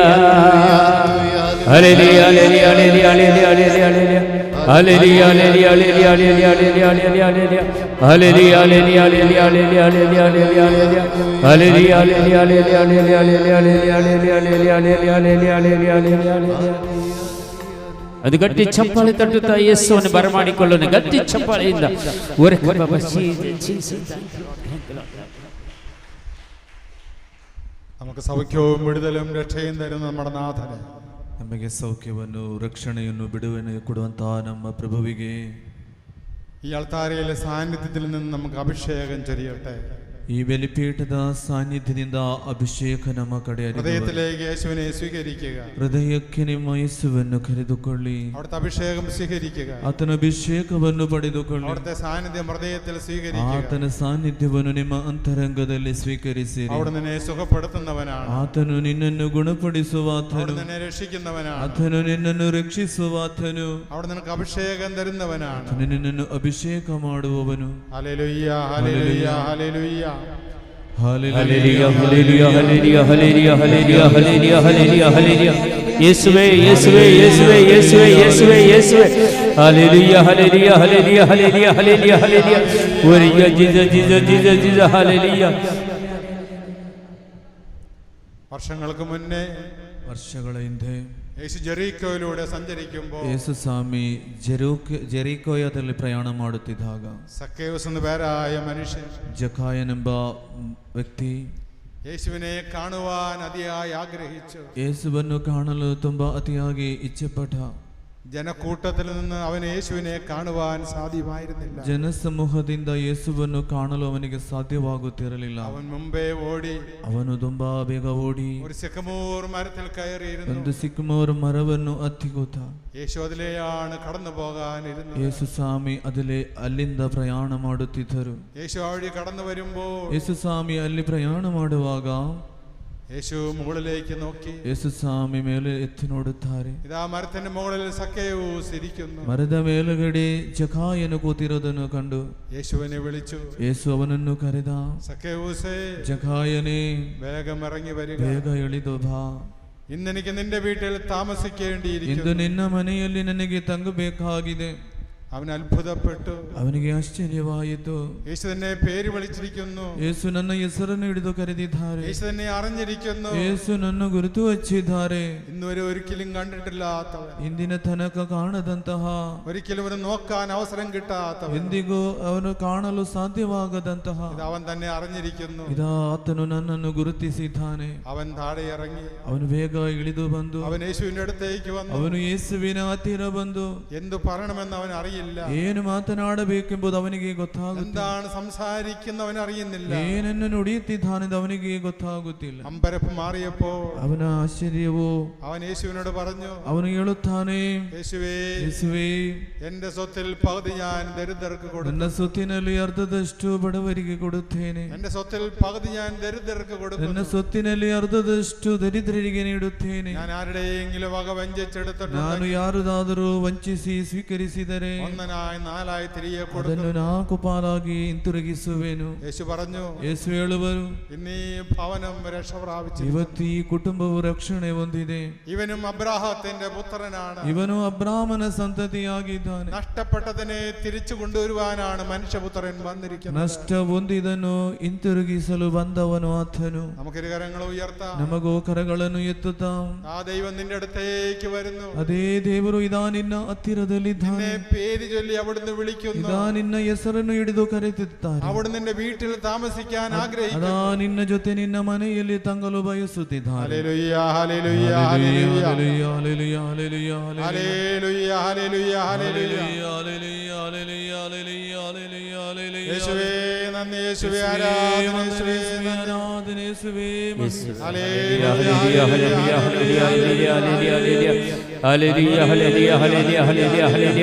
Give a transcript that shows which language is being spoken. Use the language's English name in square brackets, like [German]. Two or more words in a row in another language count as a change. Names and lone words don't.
[Kannada] ಹಲ್ಲೆಲೂಯಾ ಹಲ್ಲೆಲೂಯಾ ಹಲ್ಲೆಲೂಯಾ ಹಲ್ಲೆಲೂಯಾ ಹಲ್ಲೆಲೂಯಾ ಹಲ್ಲೆಲೂಯಾ ಹಲ್ಲೆಲೂಯಾ ಹಲ್ಲೆಲೂಯಾ ಹಲ್ಲೆಲೂಯಾ ಅದು ಗಟ್ಟಿ ಚಪ್ಪಾಳೆ ತಟ್ಟುತ್ತಾ ಯೇಸುವನ್ನು ಬರಮಾಡಿಕೊಳ್ಳೋಣ. ಗಟ್ಟಿ ಚಪ್ಪಾಳೆಯಿಂದ [Malayalam] നമുക്ക് സൗഖ്യവും വിടുതലും രക്ഷയും തരുന്ന നമ്മുടെ നാഥനെ, [Kannada] ನಮಗೆ ಸೌಖ್ಯವನ್ನು ರಕ್ಷಣೆಯನ್ನು ಬಿಡುವನ್ನು ಕೊಡುವಂತಹ ನಮ್ಮ ಪ್ರಭುವಿಗೆ [Malayalam] ഈ അൾത്താരയിലെ സാന്നിധ്യത്തിൽ നിന്ന് നമുക്ക് അഭിഷേകം ചൊരിയട്ടെ. [Kannada] ಈ ಬಲಿಪೀಠದ ಸಾನ್ನಿಧ್ಯದಿಂದ ಅಭಿಷೇಕ ನಮ್ಮ ಕಡೆ [Malayalam] ഹൃദയത്തിലേക്ക് യേശുവിനെ സ്വീകരിക്കുക. [Kannada] ಹೃದಯಕ್ಕೆ ನಿಮ್ಮ ಯೇಸುವನ್ನು ಕರೆದುಕೊಳ್ಳಿ. [Malayalam] അവിടുത്തെ അഭിഷേകം സ്വീകരിക്കുക. [Kannada] ಆತನ ಅಭಿಷೇಕವನ್ನು ಪಡೆದುಕೊಳ್ಳಿ. [Malayalam] അവിടുത്തെ സാന്നിധ്യം ഹൃദയത്തിൽ സ്വീകരിക്കുക. [Kannada] ಆತನ ಸಾನ್ನಿಧ್ಯವನ್ನು ನಿಮ್ಮ ಅಂತರಂಗದಲ್ಲಿ ಸ್ವೀಕರಿಸಿರಿ. [Malayalam] അവിടുന്ന് നിന്നെ സുഖപ്പെടുത്തുന്നവനാണ്. [Kannada] ಆತನು ನಿನ್ನನ್ನು ಗುಣಪಡಿಸುವಾತನು. [Malayalam] അവിടുന്ന് നിന്നെ രക്ഷിക്കുന്നവനാണ്. [Kannada] ಆತನು ನಿನ್ನನ್ನು ರಕ್ಷಿಸುವಾತನು. [Malayalam] അവിടുന്ന് നിനക്ക് അഭിഷേകം തരുന്നവനാണ്. [Kannada] ಆತನು ನಿನ್ನನ್ನು ಅಭಿಷೇಕ ಮಾಡುವವನು. [Malayalam] ഹല്ലേലൂയ ഹല്ലേലൂയ ഹല്ലേലൂയ. ഹല്ലേലൂയ ഹല്ലേലൂയ ഹല്ലേലൂയ ഹല്ലേലൂയ ഹല്ലേലൂയ ഹല്ലേലൂയ ഹല്ലേലൂയ ഹല്ലേലൂയ. യേശുവേ യേശുവേ യേശുവേ യേശുവേ യേശുവേ യേശുവേ. ഹല്ലേലൂയ ഹല്ലേലൂയ ഹല്ലേലൂയ ഹല്ലേലൂയ ഹല്ലേലൂയ ഹല്ലേലൂയ. ഓരിയ ജീസസ് ജീസസ് ജീസസ് ജീസസ് ഹല്ലേലൂയ. വർഷങ്ങൾക്ക് മുന്നേ [Kannada] ವರ್ಷಗಳ ಹಿಂದೆ [Malayalam] യേശു ജെറീക്കോയിലൂടെ സഞ്ചരിക്കുമ്പോൾ [Kannada] ಯೇಸು ಸ್ವಾಮಿ ಜೆರಿಕೋಯದಲ್ಲಿ ಪ್ರಯಾಣ ಮಾಡುತ್ತಿದ್ದಾಗ [Malayalam] സക്കേവസ് എന്ന പേരായ മനുഷ്യൻ, [Kannada] ಜಕಾಯನೆಂಬ ವ್ಯಕ್ತಿ [Malayalam] യേശുവിനെ കാണുവാൻ അതിയായി ആഗ്രഹിച്ചു. [Kannada] ಯೇಸುವನ್ನು ಕಾಣಲು ತುಂಬಾ ಅತಿಯಾಗಿ ಇಚ್ಛೆಪಟ್ಟ. [Malayalam] ജനക്കൂട്ടത്തിൽ നിന്ന് അവന് യേശുവിനെ കാണുവാൻ സാധ്യമായിരുന്നില്ല. [Kannada] ಜನಸಮೂಹದಿಂದ ಯೇಸುವನ್ನು ಕಾಣಲು ಅವನಿಗೆ ಸಾಧ್ಯವಾಗುತ್ತಿರಲಿಲ್ಲ. [Malayalam] അവൻ മുമ്പേ ഓടി [Kannada] ಅವನು ತುಂಬಾ ಬೇಗ ಓಡಿ [Malayalam] ഒരു സിക്കമോർ മരത്തിൽ കയറിയിരുന്നു. [Kannada] ಒಂದು ಸಿಕ್ಕಮೋರ್ ಮರವನ್ನು ಹತ್ತಿಕೂತ. [Malayalam] യേശു അതിലെയാണ് കടന്നു പോകാനിരുന്നത്. [Kannada] ಯೇಸು ಸ್ವಾಮಿ ಅದಿಲೆ ಅಲ್ಲಿಂದ ಪ್ರಯಾಣ ಮಾಡುತ್ತಿದ್ದರು. [Malayalam] യേശു ആ വഴി കടന്നു വരുമ്പോൾ [Kannada] ಯೇಸು ಸ್ವಾಮಿ ಅಲ್ಲಿ ಪ್ರಯಾಣ ಮಾಡುವಾಗ [Malayalam] യേശു മുകളിലേക്ക് നോക്കി. [Kannada] ಯೇಸು ಸ್ವಾಮಿ ಮೇಲೆ ಎತ್ತಿ ನೋಡುತ್ತಾರೆ. [Malayalam] ഇതാ മരത്തിന്റെ മുകളിൽ സക്കേവൂസ് ഇരിക്കുന്നു. [Kannada] ಮರದ ಮೇಲುಗಡೆ ಜಕಾಯನು ಕೂತಿರೋದನ್ನು ಕಂಡು [Malayalam] യേശുവിനെ വിളിച്ചു. [Kannada] ಯೇಸು ಅವನನ್ನು ಕರೆದ. [Malayalam] സക്കേവൂസേ, [Kannada] ಜಕಾಯನೇ, [Malayalam] വേഗം ഇറങ്ങി വരിക. [Kannada] ಬೇಗ ಇಳಿದು ಬಾ. [Malayalam] ഇന്നെനിക്ക് നിന്റെ വീട്ടിൽ താമസിക്കേണ്ടിയിരിക്കുന്നു. [Kannada] ಇಂದು ನಿನ್ನ ಮನೆಯಲ್ಲಿ ನನಗೆ ತಂಗಬೇಕಾಗಿದೆ. [Malayalam] അവൻ അത്ഭുതപ്പെട്ടു. [Kannada] ಅವನಿಗೆ ಆಶ್ಚರ್ಯವಾಯಿತು. [Malayalam] യേശു തന്നെ പേര് വിളിച്ചിരിക്കുന്നു. [Kannada] ಯೇಸು ನನ್ನ ಹೆಸರನ್ನು ಹಿಡಿದು ಕರೆದಿದ್ದಾರೆ. [Malayalam] യേശു തന്നെ അറിഞ്ഞിരിക്കുന്നു. [Kannada] ಯೇಸು ನನ್ನ ಗುರುತು ಹಚ್ಚಿದ್ದಾರೆ. [Malayalam] ഇന്നുവരെ ഒരിക്കലും കണ്ടിട്ടില്ലാത്തവൻ, [Kannada] ಇಂದಿನ ತನಕ ಕಾಣದಂತಹ, [Malayalam] ഒരിക്കലും അവന് നോക്കാൻ അവസരം കിട്ടാത്തവൻ, [Kannada] ಎಂದಿಗೂ ಅವನು ಕಾಣಲು ಸಾಧ್ಯವಾಗದಂತಹ, [Malayalam] ഇത് അവൻ തന്നെ അറിഞ്ഞിരിക്കുന്നു. [Kannada] ಇದಾ ಆತನು ನನ್ನನ್ನು ಗುರುತಿಸಿದ್ದಾನೆ. [Malayalam] അവൻ താഴെ ഇറങ്ങി, [Kannada] ಅವನು ಬೇಗ ಇಳಿದು ಬಂದು [Malayalam] അവൻ യേശുവിന്റെ അടുത്തേക്ക് വന്നു. [Kannada] ಅವನು ಯೇಸುವಿನ ಹತ್ತಿರ ಬಂದು [Malayalam] എന്തു പറയണമെന്ന് അവൻ അറിയില്ല. [Kannada] ಏನು ಮಾತನಾಡಬೇಕೆಂಬುದು ಅವನಿಗೆ ಗೊತ್ತಾಗುತ್ತಿಲ್ಲ. [Malayalam] എന്താണ് സംസാരിക്കുന്നവൻ അറിയുന്നില്ല. [Kannada] ಏನನ್ನು ನುಡಿಯುತ್ತಿದ್ದಾನೆಂದು ಅವನಿಗೆ ಗೊತ್ತಾಗುತ್ತಿಲ್ಲ. [Malayalam] അമ്പരപ്പ് മാറിയപ്പോൾ [Kannada] ಅವನ ಆಶ್ಚರ್ಯವು, [Malayalam] അവൻ യേശുവിനോട് പറഞ്ഞു, [Kannada] ಅವನು ಹೇಳುತ್ತಾನೆ, [Malayalam] യേശുവേ, [Kannada] ಯೇಸುವೇ, [Malayalam] എന്റെ സ്വത്തിൽ പകുതി ഞാൻ ദരിദ്രർക്ക് കൊടുക്കും. [Kannada] ನನ್ನ ಸೊತ್ತಿನಲ್ಲಿ ಅರ್ಧದಷ್ಟು ಬಡವರಿಗೆ ಕೊಡುತ್ತೇನೆ. [Malayalam] എന്റെ സ്വത്തിൽ പകുതി ഞാൻ ദരിദ്രർക്ക് കൊടുക്കും. [Kannada] ನನ್ನ ಸೊತ್ತಿನಲ್ಲಿ ಅರ್ಧದಷ್ಟು ದರಿದ್ರರಿಗೆ ನೀಡುತ್ತೇನೆ. [Malayalam] ഞാൻ ആരുടെയെങ്കിലും വക വഞ്ചിച്ചെടുത്തിട്ടുണ്ട്, [Kannada] ನಾನು ಯಾರದಾದರೂ ವಂಚಿಸಿ ಸ್ವೀಕರಿಸಿದರೆ [Malayalam] ഒന്നനായി നാലായി തിരികെ [Kannada] ಅದನ್ನು [Malayalam] കൊടുക്കും. [Kannada] 4 ಪಾಲಾಗಿ ಹಿಂತಿರುಗಿಸುವೆನು. [Malayalam] യേശു പറഞ്ഞു, [Kannada] ಯೇಸು ಹೇಳುವರು, [Malayalam] ഇന്ന് ഈ ഭവനം രക്ഷ പ്രാപിച്ചു. [Kannada] ಇವತ್ತು ಈ ಕುಟುಂಬವು ರಕ್ಷಣೆ ಹೊಂದಿದೆ. [Malayalam] ഇവനും അബ്രാഹത്തിന്റെ പുത്രനാണ്. [Kannada] ಇವನು ಅಬ್ರಾಮನ ಸಂತತಿಯಾಗಿದ್ದಾನೆ. [Malayalam] നഷ്ടപ്പെട്ടതിനെ തിരിച്ചു കൊണ്ടുവരുവാനാണ് മനുഷ്യപുത്രൻ വന്നിരിക്കുന്നത്. [Kannada] ನಷ್ಟ ಹೊಂದಿದನು ಹಿಂತಿರುಗಿಸಲು ಬಂದವನು ಆತನು. [Malayalam] നമുക്കൊരു കരങ്ങൾ ഉയർത്താം. [Kannada] ನಮಗೋ ಕರಗಳನ್ನು ಎತ್ತುತ್ತಾಂ. [Malayalam] ആ ദൈവം നിന്റെ അടുത്തേക്ക് വരുന്നു. [Kannada] ಅದೇ ದೇವರು ಇದಾ ನಿನ್ನ ಹತ್ತಿರದಲ್ಲಿದ್ದಾನೆ. [Malayalam] പേര് ചൊല്ലി അവിടുന്ന് വിളിക്കുന്നു. [Kannada] ಇದಾ ನಿನ್ನ ಹೆಸರನ್ನು ಹಿಡಿದು ಕರೆಯುತ್ತಾರೆ. [Malayalam] അവിടുന്ന് നിന്റെ വീട്ടിൽ താമസിക്കാൻ ആഗ്രഹിക്കുന്നു. [Kannada] ಅದಾ ನಿನ್ನ ಜೊತೆ ನಿನ್ನ ಮನೆಯಲ್ಲಿ ತಂಗಲು ಬಯಸುತ್ತಿದ್ದಾನೆ. [Malayalam] ഹല്ലേലൂയ, ഹല്ലേലൂയ, ഹല്ലേലൂയ, ഹല്ലേലൂയ, ഹല്ലേലൂയ, ഹല്ലേലൂയ, ഹല്ലേലൂയ, ഹല്ലേലൂയ, ഹല്ലേലൂയ, ഹല്ലേലൂയ, ഹല്ലേലൂയ, ഹല്ലേലൂയ, ഹല്ലേലൂയ, ഹല്ലേലൂയ. യേശുവേ നന്ദി, യേശുവേ ആരാധന, യേശുവേ ആരാധന, യേശുവേ ഹല്ലേലൂയ, ഹല്ലേലൂയ, ഹല്ലേലൂയ, ഹല്ലേലൂയ, ഹല്ലേലൂയ, ഹല്ലേലൂയ, ഹല്ലേലൂയ, ഹല്ലേലൂയ, ഹല്ലേലൂയ, ഹല്ലേലൂയ.